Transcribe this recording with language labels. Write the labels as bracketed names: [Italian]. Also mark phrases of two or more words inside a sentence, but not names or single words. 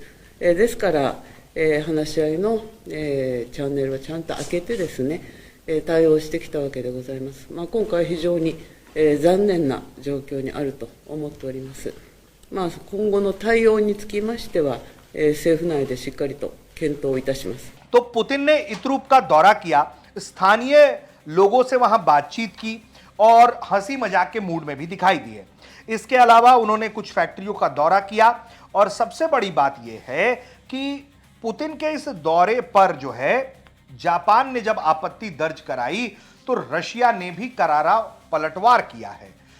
[Japanese] ですから話し合いのチャンネルはちゃんと開けてですね対応してきたわけでございます。今回非常に残念な状況にあると思っております。今後の対応につきましては政府内でしっかりと検討いたします。 [Hindi] तो पुतिन ने इतुरुप का दौरा किया, स्थानीय लोगों से वहां बातचीत की और हंसी मजाक के मूड में भी दिखाई दिए। इसके अलावा उन्होंने कुछ फैक्ट्रियों का दौरा किया और सबसे बड़ी बात यह है कि पुतिन के इस दौरे पर जो है जापान ने जब आपत्ति दर्ज कराई तो रशिया ने भी करारा पलटवार किया है।